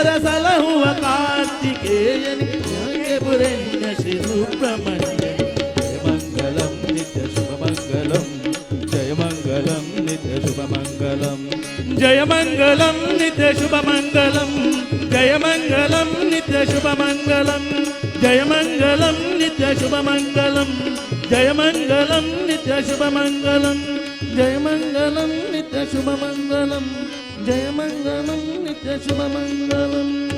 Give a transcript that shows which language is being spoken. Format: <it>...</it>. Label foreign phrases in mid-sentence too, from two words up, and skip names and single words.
<kn>ಸಲಹುವ ಕಾರ್ತಿಕೇಯನಿಗೆ ಪುರಣ್ಯ ಶ್ರೀ ಸುಬ್ರಹ್ಮಣ್ಯ</kn> <sa>ಜಯ ಮಂಗಲಂ ನಿತ್ಯ ಶುಭ ಮಂಗಲಂ ಜಯ ಮಂಗಲಂ ನಿತ್ಯ ಶುಭ ಮಂಗಲಂ ಜಯ ಮಂಗಲಂ ನಿತ್ಯ ಶುಭ ಮಂಗಲಂ ಜಯ ಮಂಗಲಂ ನಿತ್ಯ ಶುಭ ಮಂಗಲಂ जयमङ्गलं नित्यशुभमङ्गलं जयमङ्गलं नित्यशुभमङ्गलं जयमङ्गलं नित्यशुभमङ्गलं जयमङ्गलं नित्यशुभमङ्गलम्</sa>